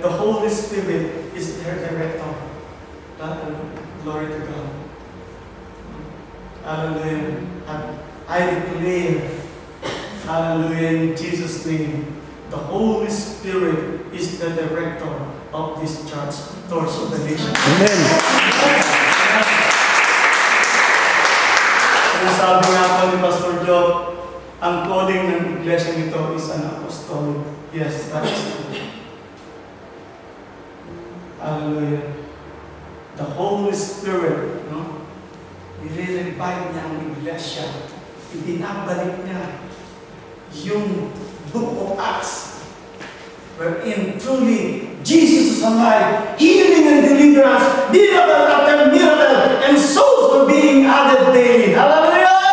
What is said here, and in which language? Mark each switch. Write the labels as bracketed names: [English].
[English] The Holy Spirit is their director. Glory to God. Hallelujah. And I declare, hallelujah, in Jesus' name, the Holy Spirit is the director of this church towards the nation. Amen. [Filipino] Sabi nga po ni Pastor Job, ang calling ng iglesia nito [English] is an apostolic. Yes, that is true. Hallelujah. The Holy Spirit, no? [Filipino] I-revive niya ang iglesia. Ibinabalik niya yung [English] book of Acts, wherein truly Jesus is alive, healing and deliverance, miracle after miracle, and souls were being added daily. Hallelujah!